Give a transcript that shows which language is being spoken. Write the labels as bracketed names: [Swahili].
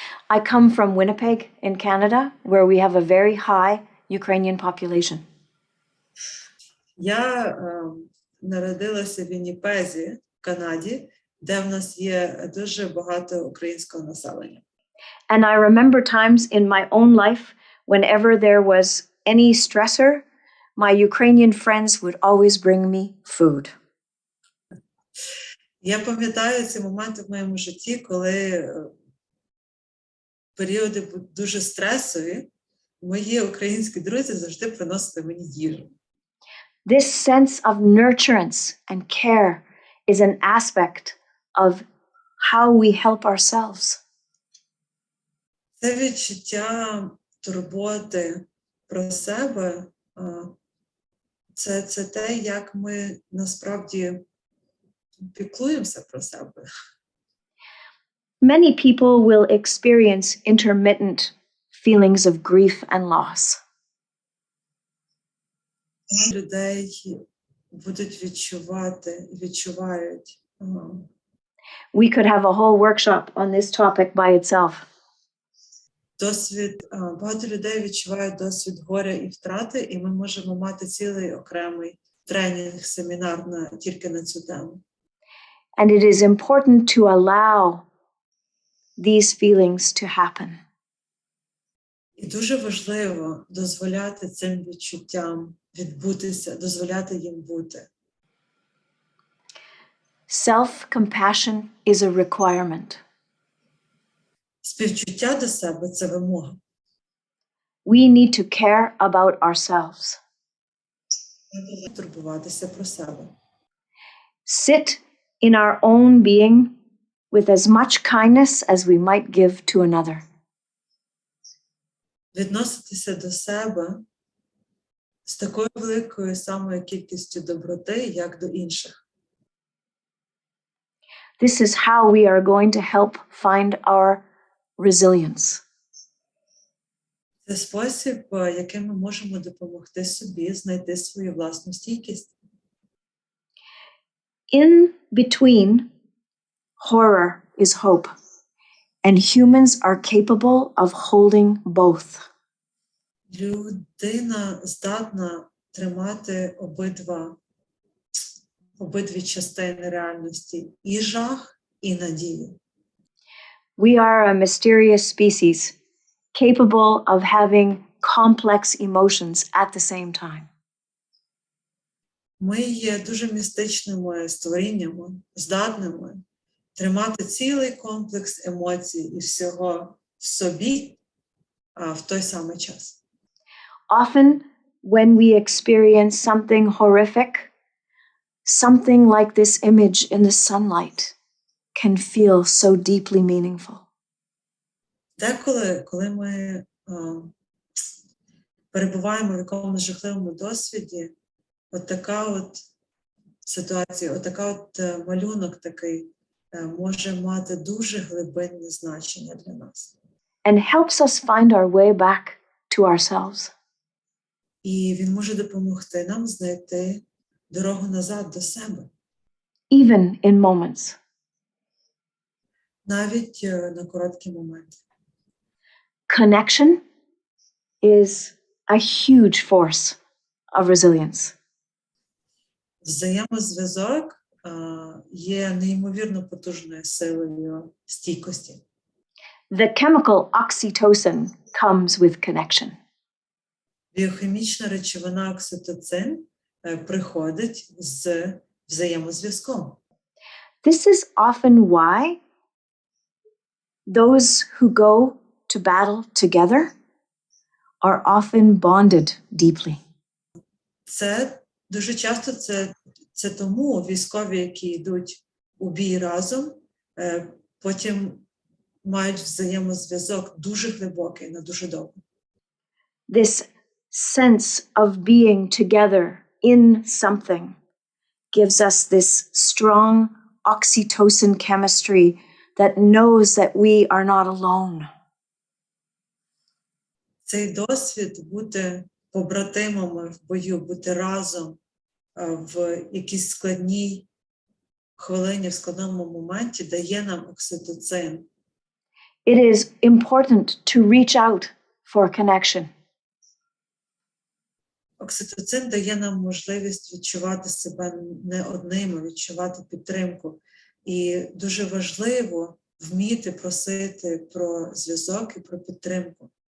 [English] I come from Winnipeg in Canada, where we have a very high Ukrainian population. [Ukrainian] Я народилася в Вінніпезі, в Канаді, де в нас є дуже багато українського населення. [English] And I remember times in my own life, whenever there was any stressor, my Ukrainian friends would always bring me food. [Ukrainian] Я пам'ятаю ці моменти в моєму житті, коли періоди дуже стресові, мої українські друзі завжди приносили мені їжу. [English] This sense of nurturance and care is an aspect of how we help ourselves. [Ukrainian] Це відчуття турботи про себе, це те, як ми насправді піклуємося про себе. [English] Many people will experience intermittent feelings of grief and loss. [Ukrainian] Людей будуть відчувають. [English] We could have a whole workshop on this topic by itself. [Ukrainian] Багато людей відчувають досвід горя і втрати, і ми можемо мати цілий окремий тренінг, семінар тільки на цю тему. [English] And it is important to allow these feelings to happen. [Ukrainian] І дуже важливо дозволяти цим відчуттям відбутися, дозволяти їм бути. [English] Self-compassion is a requirement. [Ukrainian] Співчуття до себе – це вимога. [English] We need to care about ourselves. [Ukrainian] Ми повинні турбуватися про себе. [English] Sit in our own being with as much kindness as we might give to another. [Ukrainian] Відноситися до себе з такою великою самою кількістю доброти, як до інших. [English] This is how we are going to help find our resilience. [Ukrainian] Це спосіб, яким ми можемо допомогти собі знайти свою власну стійкість. [English] In between, horror is hope, and humans are capable of holding both. [Ukrainian] Людина здатна тримати обидві частини реальності – і жах, і надію. [English] We are a mysterious species, capable of having complex emotions at the same time. [Ukrainian] Ми є дуже містичними створіннями, здатними тримати цілий комплекс емоцій і всього в собі в той самий час. [English] Often, when we experience something horrific, something like this image in the sunlight can feel so deeply meaningful. [Ukrainian] Деколи, коли ми перебуваємо в якомусь жахливому досвіді, от така от ситуація, от така от малюнок такий може мати дуже глибинне значення для нас. [English] And helps us find our way back to ourselves. [Ukrainian] І він може допомогти нам знайти дорогу назад до себе. [English] Even in moments. [Ukrainian] Навіть на короткі моменти. [English] Connection is a huge force of resilience. [Ukrainian] Взаємозв'язок є неймовірно потужною силою стійкості. [English] The chemical oxytocin comes with connection. [Ukrainian] Біохімічна речовина окситоцин приходить з взаємозв'язком. [English] This is often why those who go to battle together are often bonded deeply. [Ukrainian] Це дуже часто це тому військові, які йдуть у бій разом, потім мають взаємозв'язок дуже глибокий, на дуже довго. [English] This sense of being together in something gives us this strong oxytocin chemistry that knows that we are not alone. [Ukrainian] Цей досвід бути побратимами в бою, бути разом в якійсь складній хвилині, в складному моменті дає нам окситоцин. [English] It is important to reach out for connection. [Ukrainian] Окситоцин дає нам можливість відчувати себе не одними, відчувати підтримку. І дуже важливо вміти просити про зв'язок і про підтримку.